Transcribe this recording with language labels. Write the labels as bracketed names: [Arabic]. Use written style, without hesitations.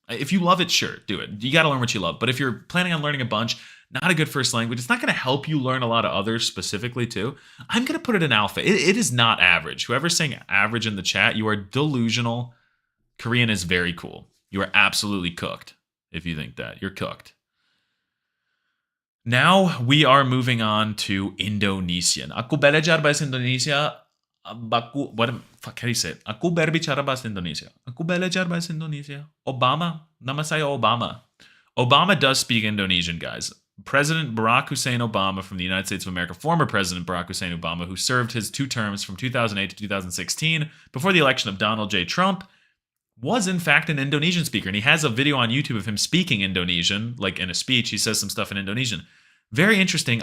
[English] If you love it, sure, do it. You got to learn what you love. But if you're planning on learning a bunch, not a good first language, it's not going to help you learn a lot of others specifically too. I'm going to put it in Alpha. It is not average. Whoever's saying average in the chat, you are delusional. Korean is very cool. You are absolutely cooked if you think that. You're cooked. Now we are moving on to Indonesian. [Indonesian] Aku belajar bahasa Indonesia. [English] How do you say it? [Indonesian] Aku berbicara bahasa Indonesia. Aku belajar bahasa Indonesia. Obama. Nama saya Obama. [English] Obama does speak Indonesian, guys. President Barack Hussein Obama from the United States of America, former President Barack Hussein Obama, who served his 2 terms from 2008 to 2016 before the election of Donald J. Trump, was in fact an Indonesian speaker. And he has a video on YouTube of him speaking Indonesian, like in a speech. He says some stuff in Indonesian. Very interesting.